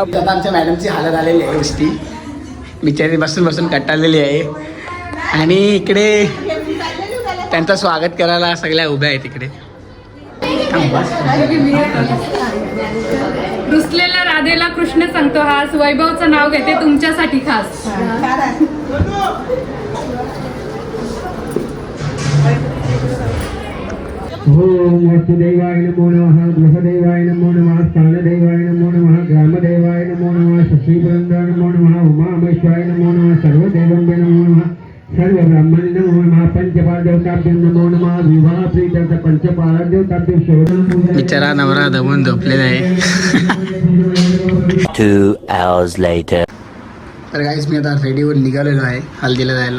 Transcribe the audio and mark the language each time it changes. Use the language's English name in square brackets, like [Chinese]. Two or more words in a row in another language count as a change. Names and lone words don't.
[Marathi] आता आमच्या मॅडमची हालत आलेली आहे नुसती. बिचारी बसून बसून कटाळलेली आहे. आणि इकडे त्यांचं स्वागत करायला सगळ्या उभ्या आहेत इकडे. रुसलेल्या राधेला कृष्ण सांगतो हास. वैभवचं नाव घेते तुमच्यासाठी खास. [Sanskrit] ओम वसुदेवाय नमो नमः. गृहदेवाय नमो नमः. स्थानदेवाय नमो नमः. ग्रामदेवाय नमो नमः. शशीपुरंदर नमो नमः. उमामेश्वराय नमो नमः. सर्वदेवंबे नमो नमः. सर्वब्रह्मणे नमो नमः. पंचपादेवताभ्यो नमो नमः. विवाह प्रीत्यर्थ पंचपादेवताभ्यो शोधन. [Marathi] बिचारा नवरा दमून झोपलेला आहे. [English] 2 hours later. [Marathi] तर गाईस मी आता रेडीवर निघालेलो आहे हल्दीला जायला.